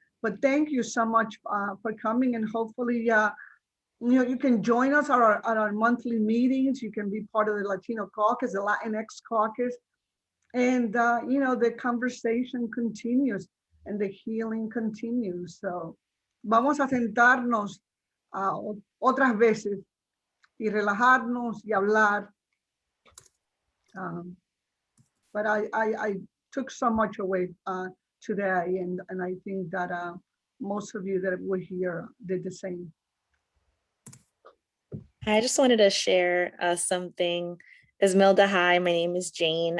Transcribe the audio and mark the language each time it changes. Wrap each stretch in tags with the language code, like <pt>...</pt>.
<en>But thank you so much for coming, and hopefully you can join us at our monthly meetings. You can be part of the Latino Caucus, the Latinx Caucus, and the conversation continues and the healing continues.</en> <es>So vamos a sentarnos otras veces y relajarnos y hablar.</es> <en>But I took so much away today, and I think that most of you that were here did the same. I just wanted to share something. Esmilda, hi, my name is Jane.</en>